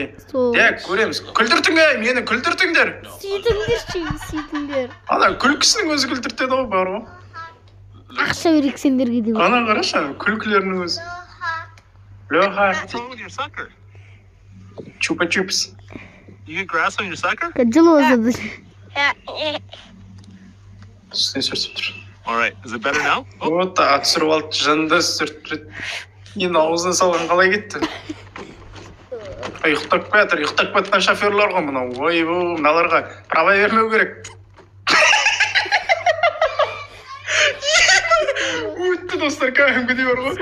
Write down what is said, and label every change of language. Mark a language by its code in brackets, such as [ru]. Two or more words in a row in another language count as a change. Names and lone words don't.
[kk] Дек, көреміз. Күлдіртіңдер, мені күлдіртіңдер. Сөйтіңдер. Ана күлкісінің өзі күлдіртеді ғой, бар ғой. Ақша берек сендерге деп. Ана қарашы, күлкілерінің өзі. Леха. Чупа-чупс. [en] You get grass on your sucker? [kk] Жылы өзі. Үстіне сүртіп тұр. [en] All right, is it better now? [kk] Вот, түсіріп алды, жынды сүртіп. Енді аузына салған қалай кетті? Ұйықтап кетір, ұйықтап кеткен шоферлар ғой мынау. Ой, мыналарға права бермеу керек. Өтті достар, кәдімгідей бар ғой.